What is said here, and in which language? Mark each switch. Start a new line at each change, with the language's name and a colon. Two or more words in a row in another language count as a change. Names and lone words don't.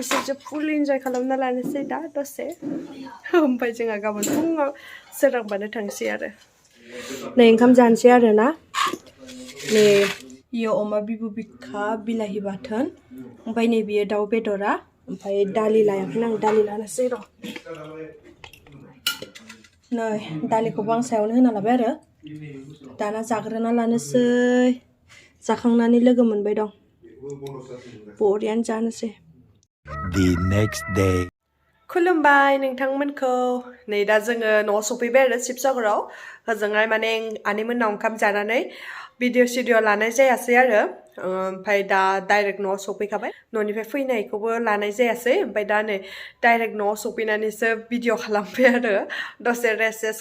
Bodo: एसेसो
English: full enjoy
Bodo: खालामना लानोसै दा दसे ओमफ्राय जोंहा गाबोन फुङाव सोरांबानो थांसै आरो नै ओंखाम जानोसै आरो ना नै इयो अमा बिबु बिखा बिलाहि बाथोन ओमफ्राय नै बियो दाउ बेदरा ओमफ्राय दालि लायाखै आं दालि लानोसै र' नै दालिखौबो आं सायावनो होना लाबाय आरो दाना जाग्रोना लानोसै जाखांनानै लोगो मोनबाय दं बरियानो जानोसै
English: The next day.
Bodo: खुलुमबाय नोंथांमोनखौ नै दा जोङो न'आव सफैबाय आरो शिबसागराव होजोंहाय माने आनैमोननाव ओंखाम जानानै भिडिअ लानाय जायासै आरो ओमफ्राय दा डाइरेक्ट न'आव सफैखाबाय न'निफ्राय फैनायखौबो लानाय जायासै ओमफ्राय दा नै डाइरेक्ट न'आव सफैनानैसो भिडिअ खालामबाय आरो दसे रेस्ट